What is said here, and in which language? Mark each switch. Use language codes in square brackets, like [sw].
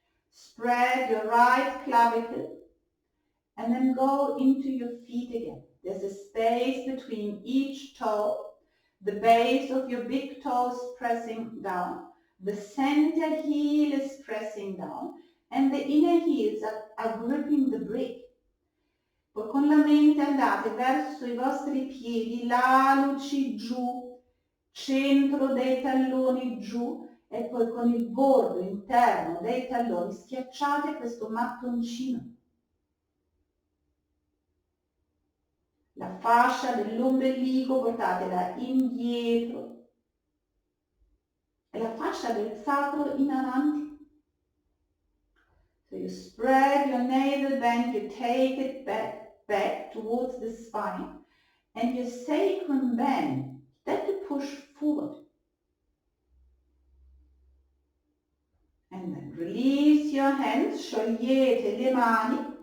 [en] Spread your right clavicle and then go into your feet again. There's a space between each toe. The base of your big toe is pressing down. The center heel is pressing down and the inner heels are gripping the brick. [it] Poi con la mente andate verso i vostri piedi, l'alluci giù, centro dei talloni giù e poi con il bordo interno dei talloni schiacciate questo mattoncino. La fascia dell'ombelico portatela indietro e la fascia del sacro in avanti. [en] So you spread your navel bend, you take it back towards the spine, and your sacrum bend, then you push forward. And then release your hands, [it] sciogliete le mani.